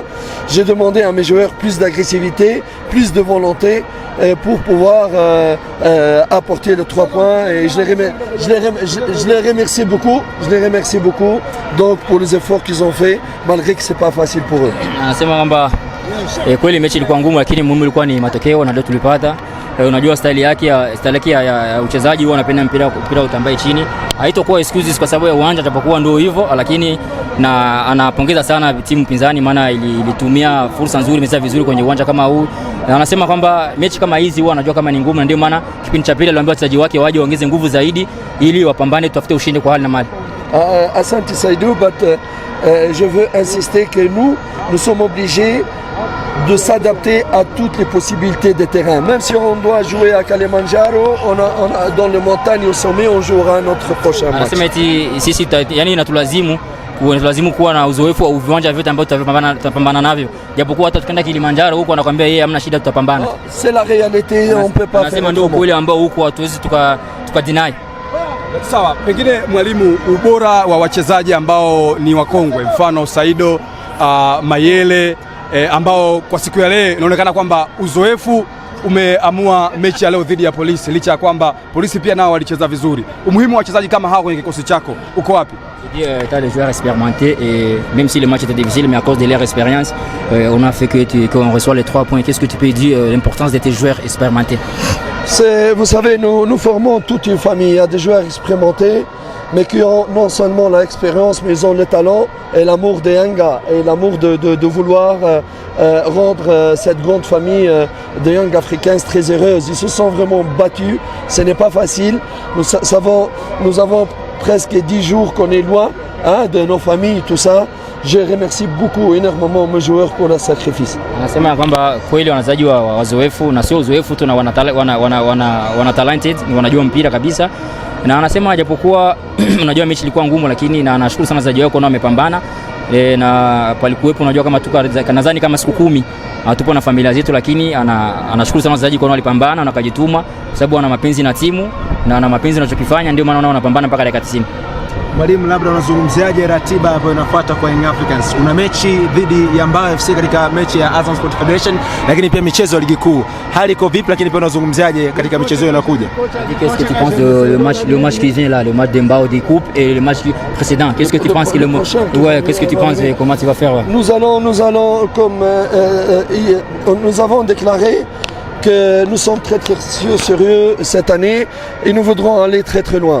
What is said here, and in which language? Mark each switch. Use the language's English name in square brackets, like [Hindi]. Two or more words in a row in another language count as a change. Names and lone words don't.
[French] J'ai demandé à mes joueurs plus d'agressivité, plus de volonté pour pouvoir apporter les 3 points et je les remercie beaucoup. Je les remercie beaucoup donc pour les efforts qu'ils ont fait malgré que c'est pas facile pour eux. [Swahili] Kweli mechi ilikuwa ngumu lakini muhimu ilikuwa ni matokeo na ndio tulipata. Unajua style yake ya uchezaji huwa anapenda mpira utambae chini. Haitakuwa excuses kwa sababu ya uwanja japokuwa ndio hivyo, lakini na anapongeza sana timu pinzani maana ilitumia fursa nzuri, imecheza vizuri kwenye uwanja kama huu. Na anasema kwamba mechi kama hizi huwa anajua kama ni ngumu na ndio maana kipindi cha pili aliwaambia wachezaji wake waje waongeze nguvu zaidi ili wapambane tutafute ushindi kwa hali na mali. Asante Saïdou, [French] je veux insister que nous sommes obligés de s'adapter à toutes les possibilités de terrain. Même si on doit jouer à Kilimanjaro, dans les montagnes au sommet, on jouera notre prochain match. [Swahili] Anasema eti sisi yani inatulazimu kuwa na uzoefu wa viwanja vyote ambavyo tutapambana navyo. Japokuwa hata tukienda Kilimanjaro huko anakuambia yeye hamna shida tutapambana. [French] C'est la réalité, on peut pas. [Swahili] Anasema ndio kweli ambao huko hatuwezi tukadeny. Sawa, pengine mwalimu, ubora wa wachezaji ambao ni wakongwe mfano Saido, Mayele ambao kwa siku ya leo inaonekana kwamba uzoefu umeamua mechi ya leo dhidi ya Polisi, licha ya kwamba Polisi pia nao walicheza vizuri. Umuhimu wa wachezaji kama hao kwenye kikosi chako uko wapi? [French] T'as des joueurs expérimentés et même si le match était difficile, mais à cause de leur expérience, on a fait qu'on reçoit les 3 points. Qu'est-ce que tu peux dire l'importance de tes joueurs expérimentés? Vous savez, nous formons toute une famille. Il y a des joueurs expérimentés, mais qui ont non seulement l'expérience, mais ils ont le talent et l'amour des Yanga et l'amour de vouloir rendre cette grande famille de Young Africans très heureuse. Ils se sont vraiment battus, ce n'est pas facile. Nous avons presque 10 jours qu'on est loin de nos familles, tout ça. Je remercie beaucoup énormément mes joueurs pour leur sacrifice. Anasema kwamba kweli wanazaji wa wazoefu na sio uzoefu tu na wana talented, ni wanajua mpira kabisa. Na anasema japokuwa unajua mechi ilikuwa ngumu lakini na anashukuru sana wachezaji wao nao wamepambana. Na palikuwepo unajua kama nadhani kama siku 10 tupo na familia zetu, lakini anashukuru sana wachezaji nao walipambana na wakajituma kwa sababu wana mapenzi na timu na wana mapenzi wanachokifanya, ndio maana wanapambana mpaka dakika 90. [Swahili] Mwalimu, labda unazungumziaje ratiba ambayo inafuata kwa Young Africans? Una mechi dhidi ya Mbao FC katika mechi ya Azam Sport Federation, lakini pia michezo ya ligi kuu. Hali iko vipi, lakini pia unazungumziaje katika michezo hiyo inayokuja? [French] Qu'est-ce que tu penses de le match qui vient là, le match de Mbao de coupe et le match précédent? Qu'est-ce que tu penses que qu'est-ce que tu penses comment tu vas faire? Nous allons comme nous avons déclaré que nous sommes très sérieux cette année et nous voudrons aller très loin.